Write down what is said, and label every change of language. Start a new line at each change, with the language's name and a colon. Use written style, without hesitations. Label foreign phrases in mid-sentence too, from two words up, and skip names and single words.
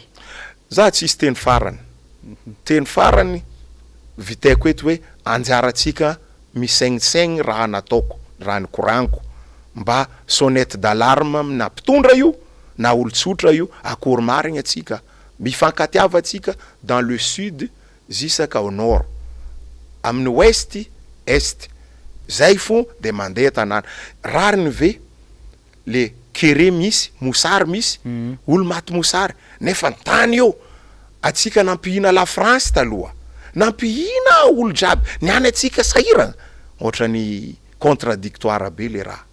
Malagasy: za tsisy teny farany teny farany vitaiko eto hoe anjaratsika misaignisagny raha nataoko raha nikoraniko mba
French: sonnette d'alarme
Malagasy: na mpitondra io na olotsotra io akory marigny atsika mifankatiava atsika
French: dans le sud jusqu'à au nord
Malagasy: amin'ny
French: ouest est
Malagasy: zay fo de mandeha tanàna rariny ve le kere misy mosary misy olo maty mosary nefa tany io atsika nampihina la France taloha nampihina olo jiaby niany atsika sahiragna ohatrany contradictoire be le raha